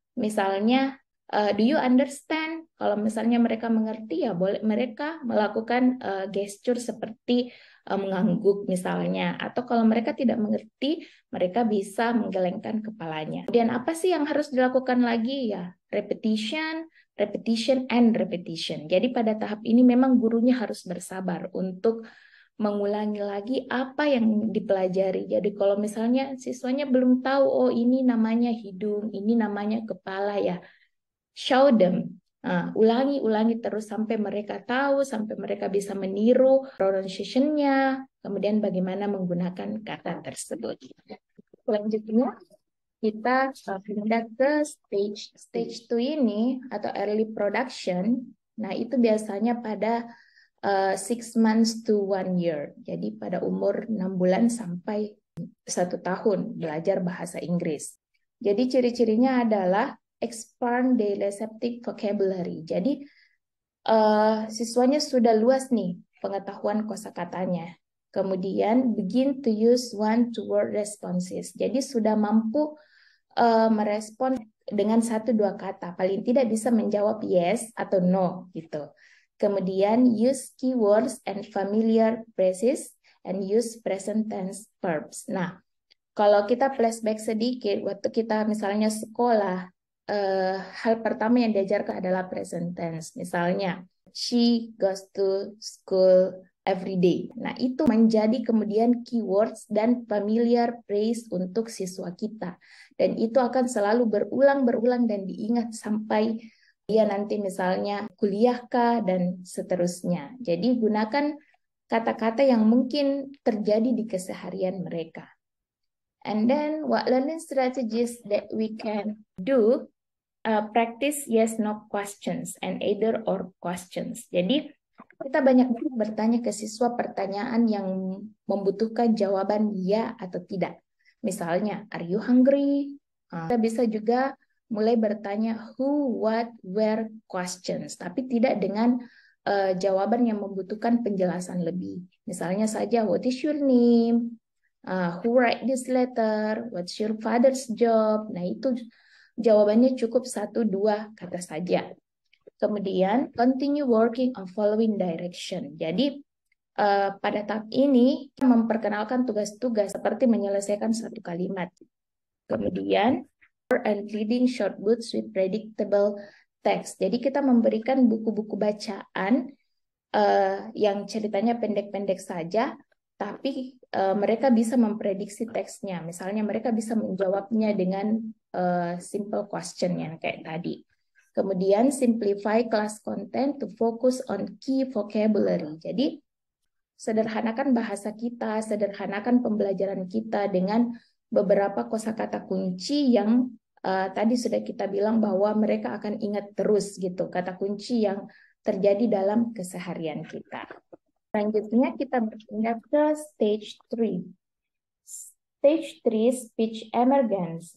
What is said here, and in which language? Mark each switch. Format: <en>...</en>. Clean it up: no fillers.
<id>Misalnya,</id> <en>do you understand?</en> <id>Kalau misalnya mereka mengerti, ya boleh mereka melakukan gesture seperti mengangguk misalnya. Atau kalau mereka tidak mengerti, mereka bisa menggelengkan kepalanya. Kemudian apa sih yang harus dilakukan lagi?</id> <en>Ya, repetition, repetition, and repetition.</en> <id>Jadi pada tahap ini memang gurunya harus bersabar untuk mengulangi lagi apa yang dipelajari. Jadi kalau misalnya siswanya belum tahu, oh ini namanya hidung, ini namanya kepala ya,</id> <en>show them.</en> <id>Ulangi terus sampai mereka tahu, sampai mereka bisa meniru pronunciation-nya, kemudian bagaimana menggunakan kata tersebut. Selanjutnya kita pindah ke stage 2 ini atau early production. Nah, itu biasanya pada</id> <en>6 months to 1 year.</en> <id>Jadi pada umur 6 bulan sampai 1 tahun belajar bahasa Inggris. Jadi ciri-cirinya adalah</id> <en>expand the receptive vocabulary.</en> <id>Jadi siswanya sudah luas nih pengetahuan kosakatanya.</id> <en>Kemudian begin to use one-to-word responses.</en> <id>Jadi sudah mampu merespon dengan 1-2 kata. Paling tidak bisa menjawab yes atau no gitu. Kemudian</id> <en>use keywords and familiar phrases and use present tense verbs.</en> <id>Nah, kalau kita flashback sedikit, waktu kita misalnya sekolah, hal pertama yang diajarkan adalah present tense.</id> <en>Misalnya, she goes to school every day.</en> <id>Nah, itu menjadi kemudian keywords dan familiar phrase untuk siswa kita. Dan itu akan selalu berulang dan diingat sampai dia nanti misalnya kuliahkah dan seterusnya. Jadi gunakan kata-kata yang mungkin terjadi di keseharian mereka.</id> <en>And then what learning strategies that we can do, practice yes no questions and either or questions.</en> <id>Jadi kita banyak bertanya ke siswa pertanyaan yang membutuhkan jawaban ya atau tidak. Misalnya,</id> <en>are you hungry?</en> <id>Kita bisa juga mulai bertanya</id> <en>who, what, where questions,</en> <id>tapi tidak dengan jawaban yang membutuhkan penjelasan lebih.</id> <en>Misalnya saja, what is your name? Who write this letter? What's your father's job?</en> <id>Nah, itu jawabannya cukup 1-2 kata saja.</id> <en>Kemudian, continue working on following direction.</en> <id>Jadi, pada tahap ini memperkenalkan tugas-tugas seperti menyelesaikan satu kalimat.</id> <en>Kemudian, and reading short books with predictable text.</en> <id>Jadi kita memberikan buku-buku bacaan yang ceritanya pendek-pendek saja, tapi mereka bisa memprediksi teksnya. Misalnya mereka bisa menjawabnya dengan simple question yang kayak tadi.</id> <en>Kemudian simplify class content to focus on key vocabulary.</en> <id>Jadi sederhanakan bahasa kita, sederhanakan pembelajaran kita dengan beberapa kosakata kunci yang tadi sudah kita bilang bahwa mereka akan ingat terus gitu, kata kunci yang terjadi dalam keseharian kita. Selanjutnya kita berpindah ke stage 3.</id> <en>Stage 3 speech emergence.</en>